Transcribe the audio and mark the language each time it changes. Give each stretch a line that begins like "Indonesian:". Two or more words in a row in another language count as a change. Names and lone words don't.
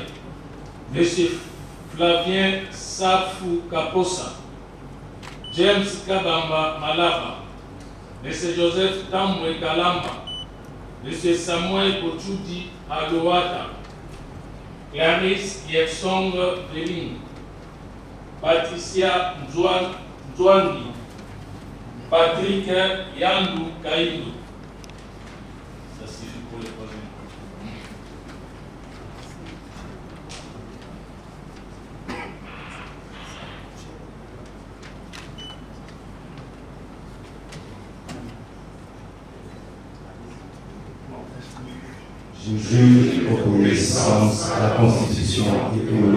French: Monsieur Flavien Safou Kaposa, James Kabamba Malaba, Monsieur Joseph Tamwe Kalamba, Monsieur Samuel Kochudi Alouata, Clarisse Yefsong Veling, Patricia Ndouani, Patrick Yandou Kaïdou. Ça suffit pour les troisième. Je jure obéissance à la Constitution et aux